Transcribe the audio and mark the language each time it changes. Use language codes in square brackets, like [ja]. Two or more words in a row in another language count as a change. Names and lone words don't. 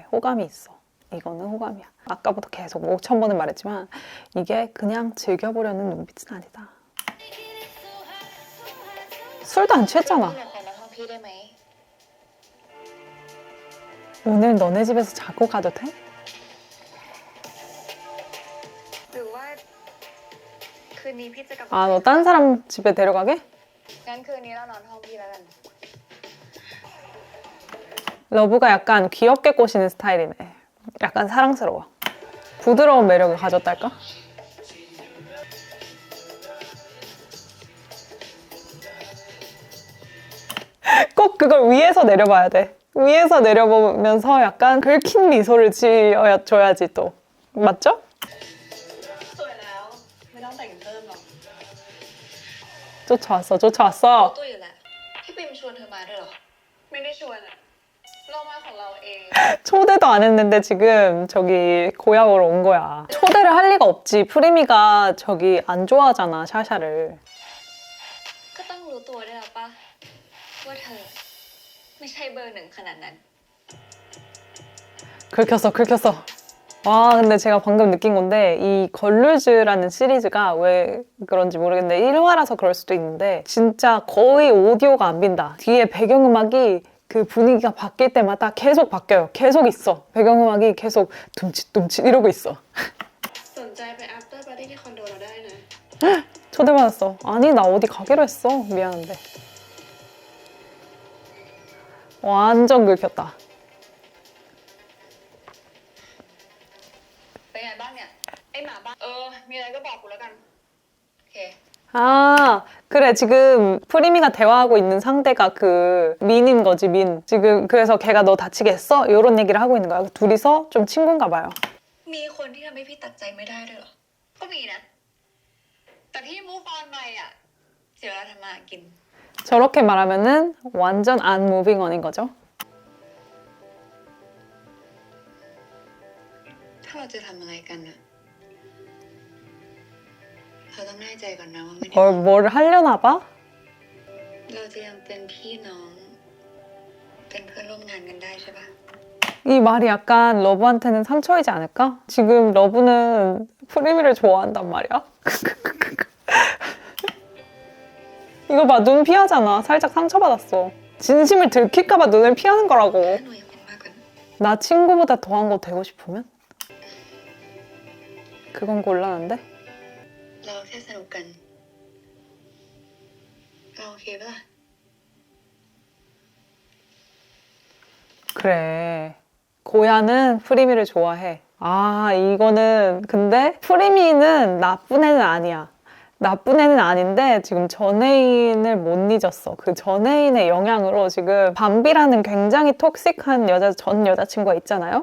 [ko] 호감이 있어. 이거는 호감이야. 아까부터 계속 5,000번을 말했지만 이게 그냥 즐겨보려는 눈빛은 아니다. 술도 안 [th] พี่ [ko] 취했잖아. [th] เป็นแฟนนักท่องพี่ได้ไหม [ko] 오늘 너네 집에서 자고 가도 돼? [th] หรือว่าคืนนี้พี่จะกลับ [ko] 아, 너 딴 사람 집에 데려가게? [th] งั้นคืนนี้เรานอนห้องพี่แล้วกัน [ko] 러브가 약간 귀엽게 꼬시는 스타일이네. 약간 사랑스러워. 부드러운 매력을 가졌달까? 꼭 그걸 위에서 내려봐야 돼. 위에서 내려보면서 약간 긁힌 미소를 지어줘야지 또. 맞죠? [th] สวยแล้ว ไม่ต้องแต่งเพิ่มหรอก [ko] 쫓아왔어, 쫓아왔어. [th] ตัวอยู่แหละ พี่ปิมชวนเธอมาด้วยเหรอ ไม่ได้ชวนอะเรามาของเราเอง [ko] 초대도 안 했는데 지금 저기 고향으로 온 거야. 초대를 할 리가 없지. 프리미가 저기 안 좋아하잖아, 샤샤를. [th] ก็ต้องรู้ตัวด้วยนะปะว่าเธอ ไม่ใช่เบอร์หนึ่งขนาดนั้น [ko] 긁혔어, 긁혔어. 와, 근데 제가 방금 느낀 건데 이 걸루즈라는 시리즈가 왜 그런지 모르겠는데 1화라서 그럴 수도 있는데 진짜 거의 오디오가 안 빈다. 뒤에 배경음악이 그 분위기가 바뀔 때마다 계속 바뀌어요. 계속 있어. 배경음악이 계속 둠칫둠칫 이러고 있어. [th] สนใจไป [en] after party [th] ที่คอนโดเราได้นะ [ko] 초대받았어. 아니, 나 어디 가기로 했어. 미안한데. 완전 긁혔다. [th] เป็นไงบ้างเนี่ย ไอหมาบ้านมีอะไรก็บอกกูแล้วกัน โอเค [ko] 아, 그래. 지금 프리미가 대화하고 있는 상대가 그 민인 거지, 민. 지금 그래서 걔가 너 다치게 했어? 이런 얘기를 하고 있는 거야. 둘이서 좀 친구인가 봐요. [th] มีคนที่ทำให้พี่ตัดใจไม่ได้ด้วยเหรอ ก็มีนะ แต่พี่มูฟออนไปอ่ะ เสียเวลาทำมาหากิน [ko] 저렇게 말하면은 완전 안 무빙 언인 거죠. [th] ถ้าเราจะทำอะไรกันอ่ะ เราต้องแน่ใจก่อนนะว่าไม่ได้ [ko] 뭘 하려나 봐? [th] เราจะยังเป็นพี่น้อง เป็นเพื่อนร่วมงานกันได้ใช่ปะ [ko] 이 말이 약간 러브한테는 상처이지 않을까? 지금 러브는 프리미를 좋아한단 말이야. 이거 봐, 눈 피하잖아. 살짝 상처받았어. 진심을 들킬까봐 눈을 피하는 거라고. [th] ถ้าหนูยังเป็นมากกว่านั้น [ko] 나 친구보다 더한 거 되고 싶으면? 그건 곤란한데? [th] เราแค่สนุกกัน เราโอเคปะล่ะ [ko] 그래. 고야는 프리미를 좋아해. 아, 이거는 근데 프리미는 나쁜 애는 아니야. 나쁜 애는 아닌데 지금 전애인을 못 잊었어. 그 전애인의 영향으로 지금 밤비라는 굉장히 톡식한 전 여자친구가 있잖아요.